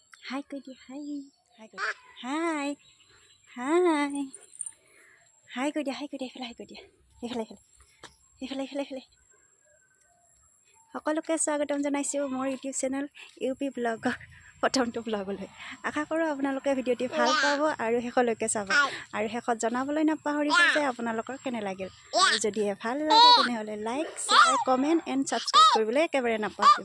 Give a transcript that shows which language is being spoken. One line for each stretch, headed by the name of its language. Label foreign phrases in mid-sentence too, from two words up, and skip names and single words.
English: Hi, Goody. Hi. Hi, Goody. Hi. Hi. Hi, Goody. Hi, Goody. Hi, Goody. Hi.
Assamese: সকলোকে স্বাগতম জনাইছোঁ মোৰ
English: YouTube channel
Assamese: ইউপি ব্লগৰ প্ৰথমটো ব্লগলৈ। আশা কৰোঁ আপোনালোকে ভিডিঅ'টি ভাল পাব আৰু শেষলৈকে চাব আৰু শেষত জনাবলৈ নাপাহৰিব যে আপোনালোকৰ কেনে লাগিল। আৰু যদিহে ভাল লাগে তেনেহ'লে
English: like share comment and subscribe
Assamese: কৰিবলৈ একেবাৰে নাপাহৰিব।